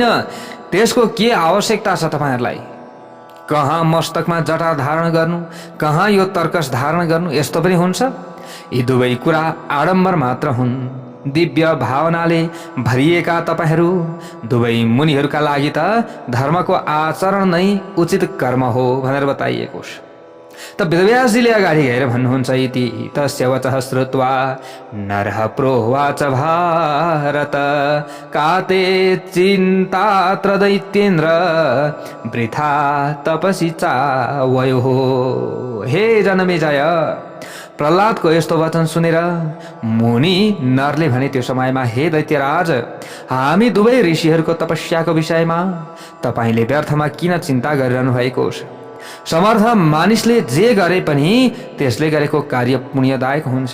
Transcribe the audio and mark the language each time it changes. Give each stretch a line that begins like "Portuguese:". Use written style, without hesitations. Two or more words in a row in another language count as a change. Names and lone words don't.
Nepali: त्यसको के आवश्यकता छ तपाईहरूलाई? कहाँ मस्तकमा जटा धारण गर्नु, कहाँ यो तर्कस धारण गर्नु, यस्तो पनि हुन्छ? यी दुवै कुरा आडम्बर मात्र हुन्। दिव्य भावनाले भरिएका तपाईहरू दुवै मुनिहरूका लागि त धर्मको आचरण नै उचित कर्म हो भनेर बताइएको छ। त वेदव्यासजीले अगाडि गएर भन्नुहुन्छ
Sanskrit: इति तस्य वचः श्रुत्वा नरः प्रोवाच भारत काते चिन्तात्र दैत्येन्द्र वृथा तपसि चावयो।
Nepali: हे जनमेजय, प्रहलादको यस्तो वचन सुनेर मुनि नरले भने त्यो समयमा, हे दैत्यराज, हामी दुवै ऋषिहरूको तपस्याको विषयमा तपाईँले व्यर्थमा किन चिन्ता गरिरहनु भएको छ? समर्थ मानिसले जे गरे पनि त्यसले गरेको कार्य पुण्यदायक हुन्छ।